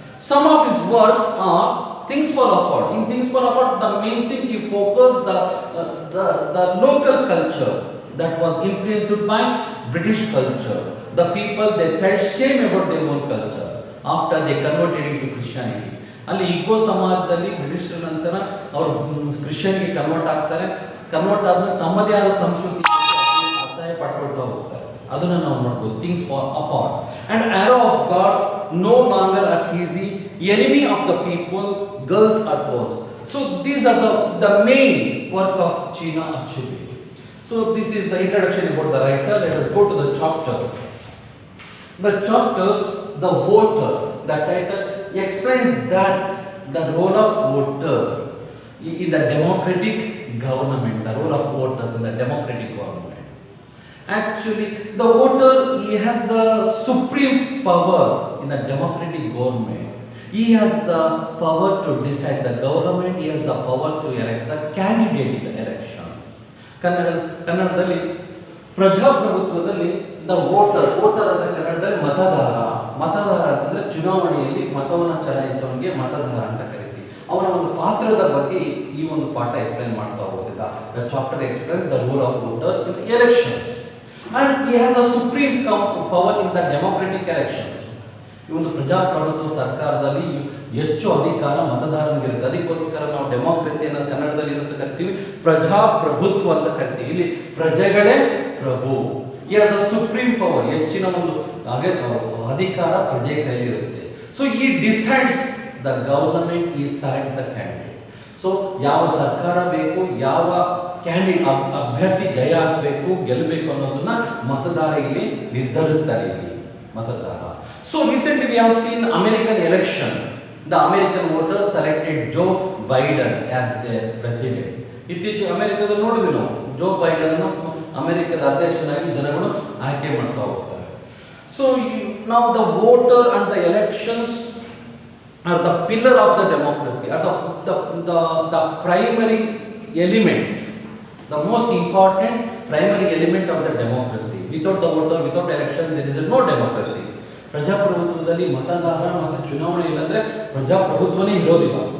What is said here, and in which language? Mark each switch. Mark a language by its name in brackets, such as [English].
[English] Some of his works are Things Fall Apart. In Things Fall Apart, the main thing he focused the local culture that was influenced by British culture. The people they felt shame about their own culture after they converted into Christianity. [Kannada] ಅಲ್ಲಿ ಇಗ್ಬೋ ಸಮಾಜದಲ್ಲಿ ಬ್ರಿಟಿಷರ ನಂತರ ಅವರು ಕ್ರಿಶ್ಚಿಯನ್ಗೆ convert ಆಗ್ತಾರೆ. Convert ಆದ್ಮೇಲೆ ತಮ್ಮದೇ ಆದ ಸಂಸ್ಕೃತಿ ಅಸಹ್ಯ ಪಡ್ಕೊಳ್ತಾ ಹೋಗ್ತಾರೆ. ಅದನ್ನು ನಾವು ನೋಡ್ಬೋದು. [English] Things fall apart and arrow of God no longer at ease, enemy of the people, girls are boys. So these are the main work of China Achebe. So this is the introduction about the writer. Let us go to the chapter. The chapter, the voter, the title explains that the role of voter in the democratic government, the role of voters in the democratic government. Actually, the voter, he has the supreme power in the democratic government. He has the power to decide the government. He has the power to elect the candidate in the election. [Kannada] ಕನ್ನಡದಲ್ಲಿ ಪ್ರಜಾಪ್ರಭುತ್ವದಲ್ಲಿ the voter ಅಂದರೆ ಕನ್ನಡದಲ್ಲಿ ಮತದಾರ ಅಂತಂದರೆ ಚುನಾವಣೆಯಲ್ಲಿ ಮತವನ್ನು ಚಲಾಯಿಸೋನಿಗೆ ಮತದಾರ ಅಂತ ಕರಿತೀವಿ. ಅವನ ಒಂದು ಪಾತ್ರದ ಬಗ್ಗೆ ಈ ಒಂದು ಪಾಠ ಎಕ್ಸ್ಪ್ಲೈನ್ ಮಾಡ್ತಾ ಹೋಗೋದಿಲ್ಲ. [English] The chapter explain the role of voter in election and he has the supreme power in the democratic election. [Kannada] ಈ ಒಂದು ಪ್ರಜಾಪ್ರಭುತ್ವ ಸರ್ಕಾರದಲ್ಲಿ ಹೆಚ್ಚು ಅಧಿಕಾರ ಮತದಾರನಿಗಿರುತ್ತೆ. ಅದಕ್ಕೋಸ್ಕರ ನಾವು ಡೆಮೋಕ್ರಸಿಯನ್ನು ಕನ್ನಡದಲ್ಲಿ ಏನಂತ ಕರಿತೀವಿ, ಪ್ರಜಾಪ್ರಭುತ್ವ ಅಂತ ಕರಿತೀವಿ. ಇಲ್ಲಿ ಪ್ರಜೆಗಳೇ ಪ್ರಭು. [English] ಈ as the supreme power, [Kannada] ಹೆಚ್ಚಿನ ಒಂದು ಅಧಿಕಾರ ಪ್ರಜೆ ಕೈಲಿರುತ್ತೆ. [English] So he decides the government he select the candidate. [Kannada] ಸೊ ಯಾವ ಸರ್ಕಾರ ಬೇಕು, ಯಾವ ಅಭ್ಯರ್ಥಿ ಜಯ ಆಗಬೇಕು, ಗೆಲ್ಲಬೇಕು ಅನ್ನೋದನ್ನ ಮತದಾರ ಇಲ್ಲಿ ನಿರ್ಧರಿಸ್ತಾರೆ. ಇಲ್ಲಿ ಮತದಾರ. [English] So recently we have seen American election. The American voters selected Joe Biden as their president. [Kannada] ಇತ್ತೀಚೆಗೆ ಅಮೆರಿಕದಲ್ಲಿ ನೋಡಿದ್ವಿ ನಾವು, ಜೋ ಬೈಡನ್ ಅಮೆರಿಕದ ಅಧ್ಯಕ್ಷನಾಗಿ ಜನಗಳು ಆಯ್ಕೆ ಮಾಡ್ತಾ ಹೋಗ್ತಾರೆ. [English] So now the voter and the elections are the pillar of the democracy, are the primary element, the most important primary element of the democracy. Without the voter, without election, there is no democracy. [Kannada] ಪ್ರಜಾಪ್ರಭುತ್ವದಲ್ಲಿ ಮತದಾರ ಮತ್ತು ಚುನಾವಣೆ ಇಲ್ಲಂದ್ರೆ ಪ್ರಜಾಪ್ರಭುತ್ವನೇ ಇರೋದಿಲ್ಲ.